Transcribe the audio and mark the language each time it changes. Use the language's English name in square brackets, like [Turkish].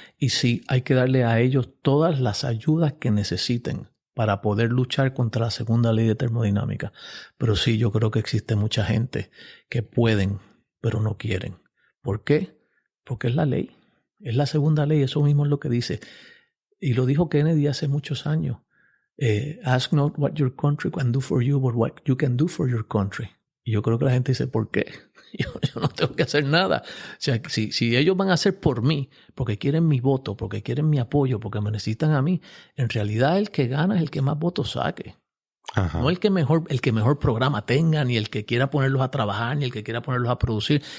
[Spanish] Y sí, hay que darle a ellos todas las ayudas que necesiten para poder luchar contra la segunda ley de termodinámica. Pero sí, yo creo que existe mucha gente que pueden, pero no quieren. ¿Por qué? Porque es la ley. Es la segunda ley, eso mismo es lo que dice. Y lo dijo Kennedy hace muchos años. [English] Ask not what your country can do for you, but what you can do for your country. [Spanish] Y yo creo que la gente dice, ¿por qué? Yo no tengo que hacer nada. O sea, si ellos van a hacer por mí, porque quieren mi voto, porque quieren mi apoyo, porque me necesitan a mí, en realidad el que gana es el que más votos saque. Ajá. No el que mejor programa tenga, ni el que quiera ponerlos a trabajar, ni el que quiera ponerlos a producir.